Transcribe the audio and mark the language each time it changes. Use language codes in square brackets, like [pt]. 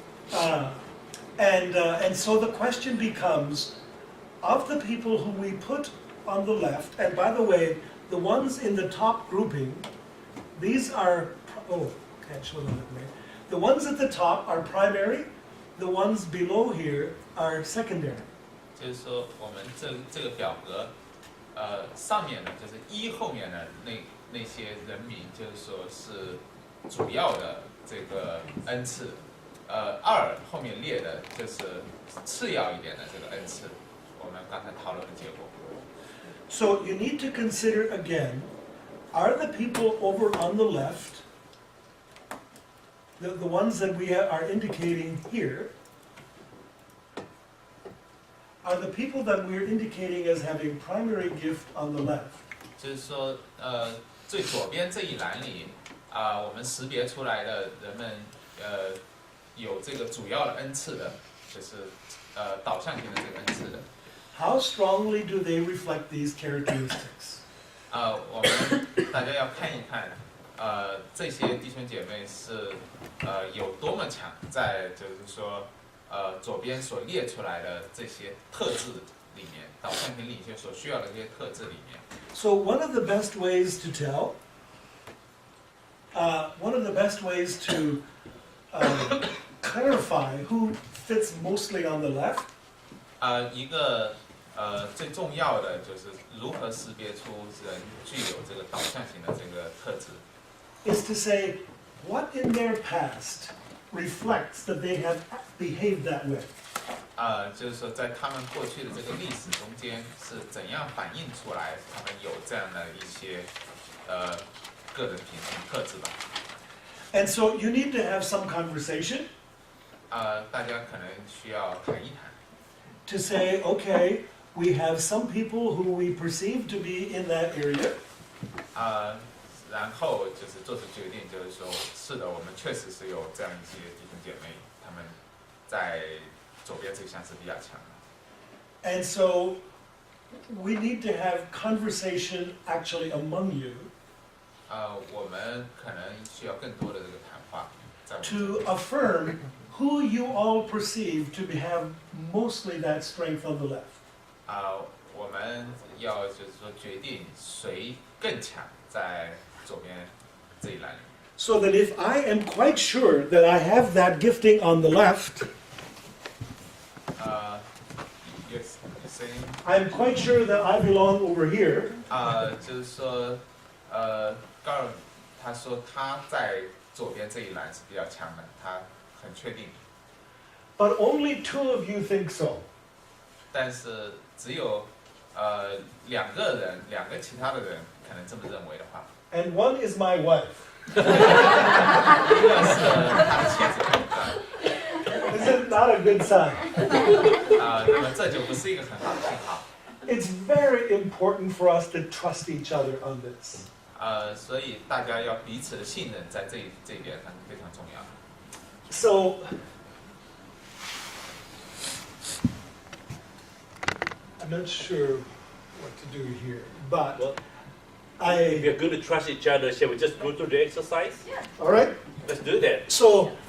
[en] And so the question becomes, of the people who we put on the left, and by the way, the ones in the top grouping, these are, oh, can't show them that way. The ones at the top are primary, the ones below here are secondary. [zh] 就是说，我们这个表格，上面呢就是1后面的那些人名，就是说是主要的这个恩赐，2后面列的就是次要一点的这个恩赐，我们刚才讨论的结果。 [en] So you need to consider again, are the people over on the left, the ones that we are indicating here, are the people that we're indicating as having primary gift on the left? [zh] 就是说，最左边这一栏里，我们识别出来的人们，有这个主要的恩赐的，就是导向型的这个恩赐的。 [en] How strongly do they reflect these characteristics? [zh] 我们大家要看一看，这些弟兄姐妹是有多么强，在就是说，左边所列出来的这些特质里面，导向型领袖所需要的这些特质里面。 [en] So one of the best ways to tell, one of the best ways to clarify who fits mostly on the left, [zh] 一个最重要的就是如何识别出人具有这个导向型的这个特质。 [en] is to say what in their past reflects that they have behaved that way. [zh] 就是说在他们过去的这个历史中间是怎样反映出来他们有这样的一些个人品性特质吧。 [en] And so you need to have some conversation [zh] 大家可能需要谈一谈。 [en] to say, okay, we have some people who we perceive to be in that area. [zh] 然后就是做出决定，就是说，是的，我们确实是有这样一些弟兄姐妹，他们在左边这项是比较强的。 [en] And so we need to have conversation actually among you [zh] 我们可能需要更多的这个谈话，在我们 [en] to affirm who you all perceive to have mostly that strength on the left. [zh] 我们要就是说决定谁更强在左边这一栏里。 [en] So that if I am quite sure that I have that gifting on the left, Yes, saying I'm quite sure that I belong over here, [zh] 就是说高尔他说他在左边这一栏是比较强的，他很确定。 [en] but only 2 of you think so. [zh] 但是只有两个其他的人可能这么认为的话， [en] And 1 is my wife. [zh] 一个是他的妻子 [en] Is it not a good sign? [zh] 那么这就不是一个很好的信号。 [en] It's very important for us to trust each other on this. [zh] 所以大家要彼此的信任，在这一点上非常重要。 [en] So, I'm not sure what to do here, but Well, I, we are going to trust each other. Shall we just go through the exercise? all right? Let's do that. So,